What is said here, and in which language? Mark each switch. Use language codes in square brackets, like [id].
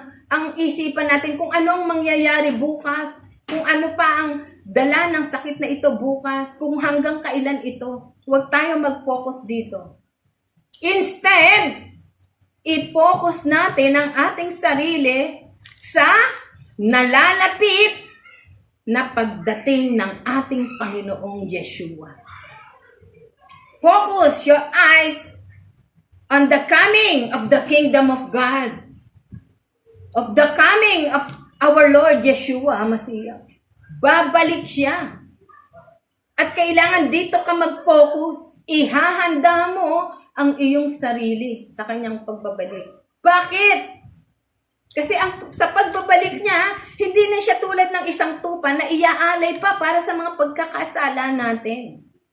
[tl] ang isipan natin kung ano ang mangyayari bukas, kung ano pa ang dala ng sakit na ito bukas, kung hanggang kailan ito. Huwag tayo mag-focus dito. Instead, i-focus natin ang ating sarili sa nalalapit na pagdating ng ating Panginoong Yeshua. [en] Focus your eyes on the coming of the kingdom of God, of the coming of our Lord Yeshua Mashiach. [tl] Babalik siya. At kailangan dito ka mag-focus. Ihahanda mo ang iyong sarili sa kanyang pagbabalik. Bakit? Kasi sa pagbabalik niya, hindi na siya tulad ng isang tupa na iaalay pa para sa mga pagkakasala natin.